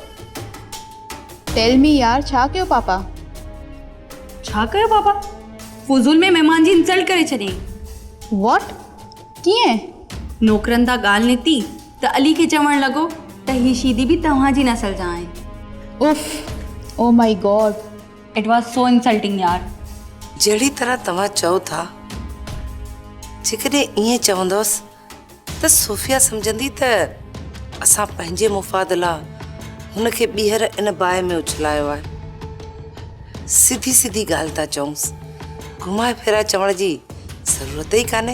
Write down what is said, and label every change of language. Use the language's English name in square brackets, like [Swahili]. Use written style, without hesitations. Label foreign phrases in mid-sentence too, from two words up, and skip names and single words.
[English] tell me [Sindhi] यार, छा कयो पापा? छा कयो पापा? फुज़ूल में मेहमान जी इंसल्ट करे छॾी। वॉट? कीअं? नौकरनि तां ॻाल्हि निकिती त अली खे चवणु लॻो त ही शीदी भी तव्हांजी नस्ल जा आहिनि। [English] Uff, oh my god, It was so insulting yaar. [Sindhi] जहिड़ी तरह तव्हां चओ था, जेकॾहिं ईअं चवंदसि त सोफिया सम्झंदी त असां पंहिंजे मुफ़ाद लाइ हुनखे ॿीहर इन बाहि में उछलायो आहे। सिधी सिधी ॻाल्हि था चऊंसि, घुमाए फिराए चवण जी ज़रूरत ई कान्हे।